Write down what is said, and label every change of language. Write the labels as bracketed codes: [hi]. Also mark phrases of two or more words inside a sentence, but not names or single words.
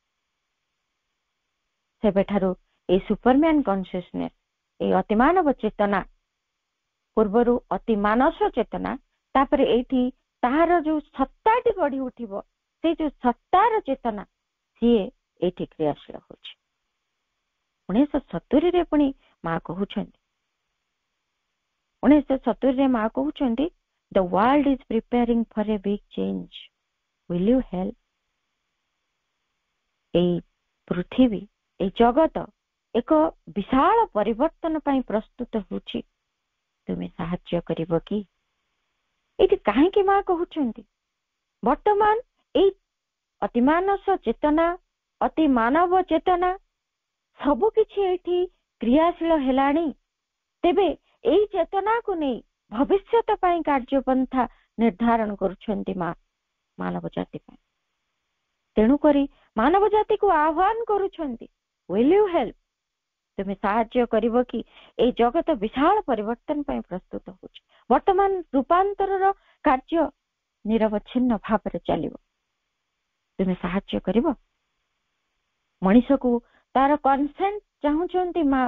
[or] ସେବେଠାରୁ ଏଇ [en] superman consciousness, [or] ଏଇ ଅତିମାନବ ଚେତନା, ପୂର୍ବରୁ ଅତି ମାନସ ଚେତନା, ତାପରେ ଏଇଠି ତାହାର ଯୋଉ ସତ୍ତାଟି ଗଢି ଉଠିବ, ସେଇ ଯୋଉ ସତ୍ତାର ଚେତନା, ସିଏ ଏଇଠି କ୍ରିୟାଶୀଳ ହଉଛି। 1970ରେ ପୁଣି ମା କହୁଛନ୍ତି, 1970ରେ ମା କହୁଛନ୍ତି, [en] the world is preparing for a big change, will you help? [or] ଏଇ ପୃଥିବୀ, ଏଇ ଜଗତ ଏକ ବିଶାଳ ପରିବର୍ତ୍ତନ ପାଇଁ ପ୍ରସ୍ତୁତ ହେଉଛି, ତୁମେ ସାହାଯ୍ୟ କରିବ କି? ଏଇଠି କାହିଁକି ମା କହୁଛନ୍ତି? ବର୍ତ୍ତମାନ ଏଇ ଅତିମାନସ ଚେତନା, ଅତି ମାନବ ଚେତନା ସବୁ କିଛି ଏଇଠି କ୍ରିୟାଶୀଳ ହେଲାଣି। ତେବେ ଏଇ ଚେତନାକୁ ନେଇ ଭବିଷ୍ୟତ ପାଇଁ କାର୍ଯ୍ୟପନ୍ଥା ନିର୍ଦ୍ଧାରଣ କରୁଛନ୍ତି ମା ମାନବ ଜାତି ପାଇଁ। ତେଣୁକରି ମାନବ ଜାତିକୁ ଆହ୍ୱାନ କରୁଛନ୍ତି, [en] will you help? [or] ତୁମେ ସାହାଯ୍ୟ କରିବ କି? ଏଇ ଜଗତ ବିଶାଳ ପରିବର୍ତ୍ତନ ପାଇଁ ପ୍ରସ୍ତୁତ ହେଉଛି। ବର୍ତ୍ତମାନ ରୂପାନ୍ତରର କାର୍ଯ୍ୟ ନିରବଚ୍ଛିନ୍ନ ଭାବରେ ଚାଲିବ, ତୁମେ ସାହାଯ୍ୟ କରିବ? ମଣିଷକୁ ତାର କନସେଣ୍ଟ ଚାହୁଁଛନ୍ତି ମା।